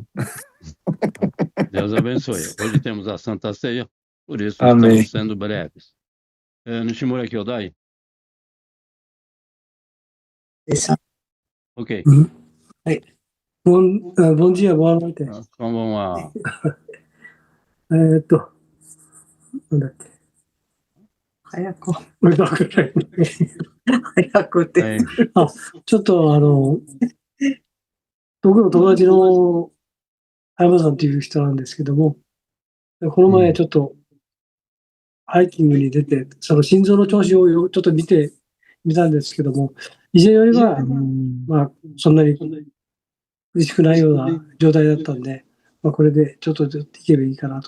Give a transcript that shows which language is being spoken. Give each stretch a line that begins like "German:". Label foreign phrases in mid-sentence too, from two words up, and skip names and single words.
Portuguese: Deus abençoe. Hoje temos a Santa Ceia, por isso Amém. Estamos sendo breves. Nishimura Kyodai. Ok. Bom dia, boa noite. Como uma...
Japanese: なんだっけ。早く、早くって。
Portuguese: Bem,
Japanese: ちょっと僕の友達の山さんっていう人なんですけども、この前ちょっとハイキングに出て、その心臓の調子をちょっと見てみたんですけども、以前よりは、まあ、そんなに苦しくないような状態だったんで、まあ、これでちょっといけばいいかなと。